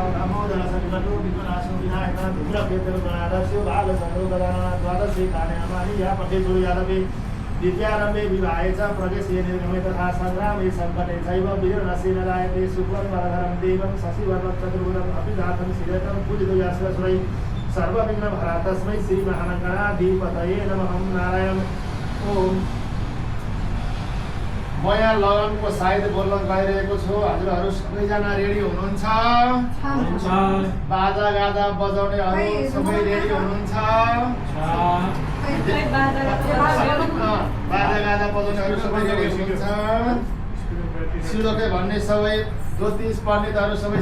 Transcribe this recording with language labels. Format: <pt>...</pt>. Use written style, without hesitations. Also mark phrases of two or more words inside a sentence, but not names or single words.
<sa>नमो जलसङ्कटो विघ्नाशो विनायक धूम्रकेतुर्गणादस्यो बालचन्द्रोदराः द्वादशी कान्यामानि या पठेतु यादवे विद्यारम्भे विवाहे च प्रवेशे निर्गमे तथा सङ्ग्रामे सङ्कटे चैव वीरनसेन जायते शुक्लं वरधरं देवं शशिवर्णं चतुर्भुजम् अपि जातं श्रीरतं पूजितो यस्मै सर्वविघ्नहरा तस्मै श्रीमहागणाधिपतये नमः नारायण ओम</sa> <ne>म यहाँ लगनको सायद बोल्न गइरहेको छु हजुरहरू सबैजना रेडी हुनुहुन्छ बाजा गाजा बजाउनेहरू सबै रेडी हुनुहुन्छ बाजा गाजा बजाउनेहरू सबै रेडी हुनुहुन्छ सिलोके भन्ने सबै ज्योतिष पण्डितहरू सबै</ne>